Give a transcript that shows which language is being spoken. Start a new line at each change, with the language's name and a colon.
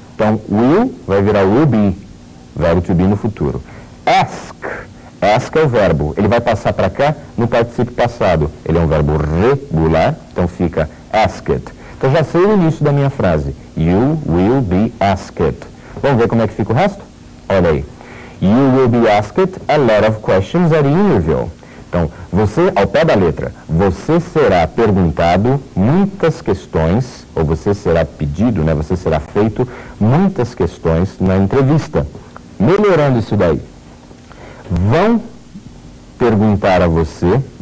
Portuguese: Então, will vai virar will be, verbo to be no futuro. Ask, ask é o verbo, ele vai passar para cá no particípio passado. Ele é um verbo regular, então fica asked. Então já sei o início da minha frase.
English: You will be asked.
Portuguese: Vamos ver como é que fica o resto? Olha aí.
English: You will be asked a lot of questions at the interview.
Portuguese: Então, você, ao pé da letra, você será perguntado muitas questões, ou você será pedido, né? Você será feito muitas questões na entrevista. Melhorando isso daí. Vão perguntar a você